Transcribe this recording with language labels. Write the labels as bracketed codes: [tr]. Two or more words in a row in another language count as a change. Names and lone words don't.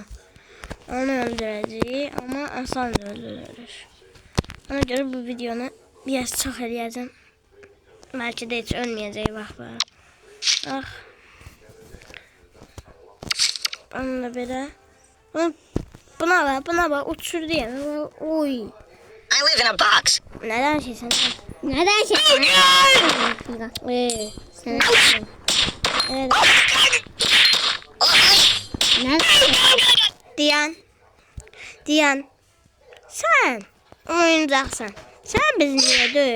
[az] Onu öldürəcəyik, amma asan öldürülür. Ona görə bu videonu biraz çox eləyəcəm. Bəlkə də heç ölməyəcək vaxtlar. Ah. Onu da belə. [tr] Buna bak uçurdu ya. Oy. [en] I live in a box. [tr] Neden şey sen? Neden şey? Sen. Evet. Diyan. Sen oyuncaksan. Sen bizi niye döy?